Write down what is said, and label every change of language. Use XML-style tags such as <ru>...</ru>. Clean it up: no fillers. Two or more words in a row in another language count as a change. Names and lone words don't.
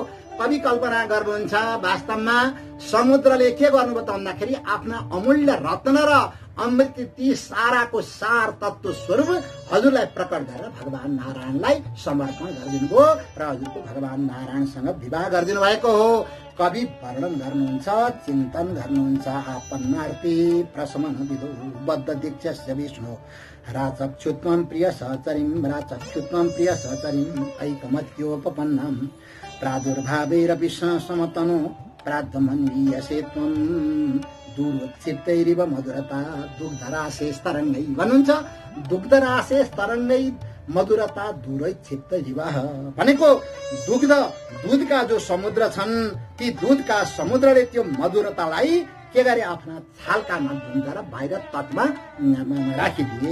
<ne>कवि कल्पना गर्नुहुन्छ, वास्तवमा समुद्रले के गर्नुभयो त भन्दाखेरि आफ्ना अमूल्य रत्न र अमृत ती साराको सार तत्व स्वरूप हजुरलाई प्रकट गरेर भगवान नारायणलाई समर्पण गरिदिनुभयो र हजुरको भगवान नारायणसँग विवाह गरिदिनु भएको हो। कवि वर्णन गर्नुहुन्छ, चिन्तन गर्नुहुन्छ।</ne> <sa>आपन्नार्थे प्रशमन विदो बद्ध दीक्षस्य विष्णु राचक्षुत्वं प्रिय सहचरीं, राचक्षुत्वं प्रिय सहचरीं ऐकमत्योपपन्नं प्रादुर्भावैरपि समतनो प्राद्धमन्वीयसे त्वं दूरोत्क्षिप्तैरिव मधुरता दुग्धराशे तरङ्गै भन्नुहुन्छ। दुग्धराशे तरङ्गै मधुरता दूरोत्क्षिप्तैरिव</sa> <ne>भनेको दूधका जो समुद्र छन्, ती दूधका समुद्रले त्यो मधुरतालाई के गरे आफ्ना छालका माध्यमद्वारा बाहिर तटमा राखिदिए।</ne>